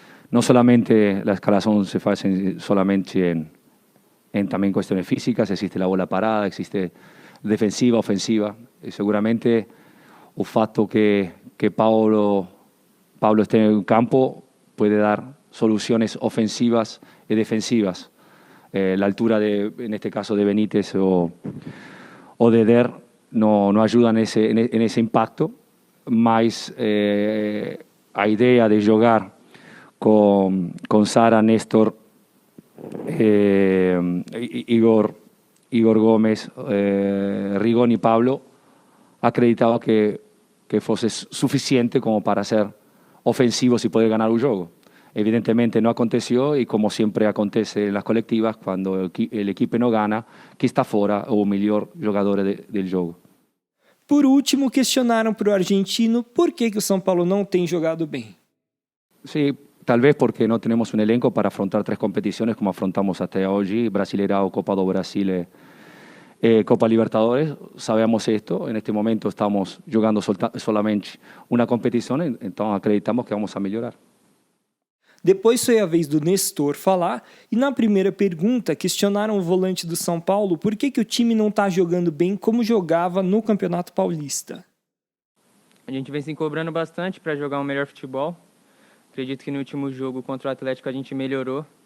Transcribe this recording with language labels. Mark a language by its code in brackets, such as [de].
[pt] Não somente a escalação se faz solamente em também questões físicas, existe a bola parada, existe defensiva, ofensiva. E seguramente o fato que Paulo esteja em campo pode dar [es] soluciones ofensivas y defensivas. La altura, en este caso, de Benítez o de Der no ayudan en ese impacto, mas a idea de jugar con Sara, Néstor, Igor Gómez, Rigón y Pablo, acreditaba que fuese suficiente como para ser ofensivos y poder ganar un juego. Evidentemente no aconteció y como siempre acontece en las colectivas, cuando el equipo no gana, que [pt] está fora o melhor jogador [es] del jogo. [pt] Por último, questionaram para o argentino por que o São Paulo não tem jogado bem. [es] Sí, tal vez porque no tenemos un elenco para afrontar 3 competiciones como afrontamos hasta hoy, Brasileirão, Copa do Brasil Copa Libertadores. Sabemos esto, en este momento estamos jugando solamente una competición, entonces acreditamos que vamos a mejorar. [pt] Depois foi a vez do Nestor falar e na primeira pergunta questionaram o volante do São Paulo por que o time não está jogando bem como jogava no Campeonato Paulista. A gente vem se cobrando bastante para jogar um melhor futebol. Acredito que no último jogo contra o Atlético a gente melhorou.